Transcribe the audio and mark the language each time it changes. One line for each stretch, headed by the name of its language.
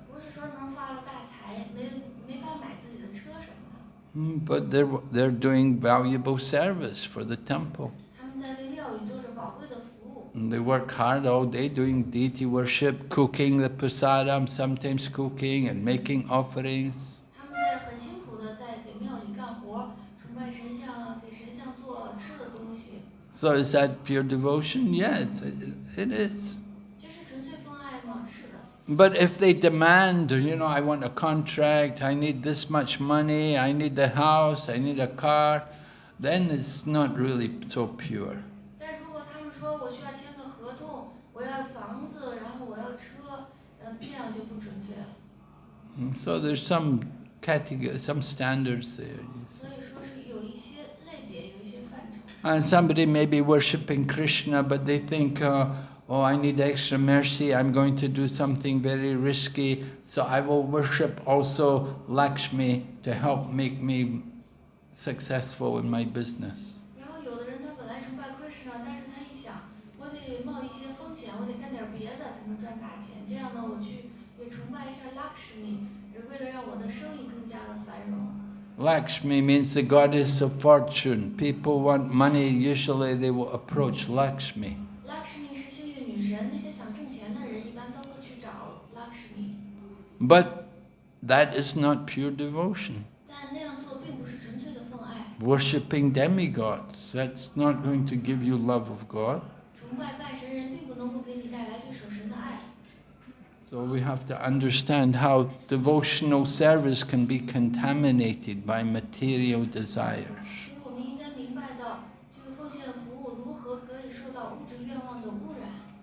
Chinese: 不是说能发了大财，没法买自己的车什么的。
English: But they're doing valuable service for the temple.
Chinese: 他们在为庙里做着宝贵的服务。
English: And they work hard all day doing deity worship, cooking the prasadam, sometimes cooking and making offerings.
Chinese: 他们在很辛苦的在给庙里干活，崇拜神像啊，给神像做吃的东西。
English: So is that pure devotion? Yeah, it is.
Chinese: 这是纯粹奉爱吗？是的。
English: But if they demand, I want a contract, I need this much money, I need the house, I need a car, then it's not really so pure.
Chinese: 但如果他们说我需要签个合同，我要房子，然后我要车，那样就不准确了。
English: So there's some category, some standards there.
Chinese: 所以说是有一些类别，有一些范畴。
English: And somebody may be worshipping Krishna, but they think, oh, I need extra mercy, I'm going to do something very risky, so I will worship also Lakshmi to help make me successful in my business.
Chinese: 然后有的人他本来崇拜 Krishna， 但是他一想，我得冒一些风险，我得干点别的才能赚大钱。这样呢，我去也崇拜一下 Lakshmi， 为了让我的生意更加的繁荣。
English: Lakshmi means the goddess of fortune. People want money, usually they will approach Lakshmi.
Chinese: Lakshmi 是幸运女神，那些想挣钱的人一般都会去找 Lakshmi。
English: But that is not pure devotion.
Chinese: 但那样做并不是纯粹的奉爱。
English: Worshipping demigods, that's not going to give you love of God.
Chinese: 崇拜拜神人并不能够给你带来对守神的爱。
English: So we have to understand how devotional service can be contaminated by material desires.
Chinese: 所以我们应该明白到，这个奉献服务如何可以受到物质愿望的污染。